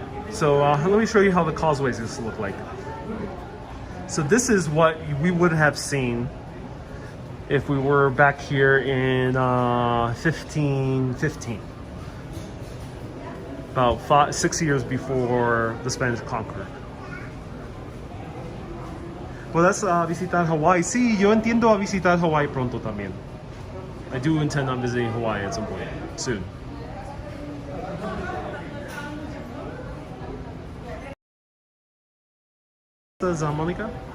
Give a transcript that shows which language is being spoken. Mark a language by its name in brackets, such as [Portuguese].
[English] So let me show you how the causeways used to look like. So this is what we would have seen if we were back here in 1515. About 6 years before the Spanish conquered. [Spanish] ¿Puedes visitar Hawaii? Sí, yo entiendo a visitar Hawaii pronto también. [English] I do intend on visiting Hawaii at some point, soon. Monica?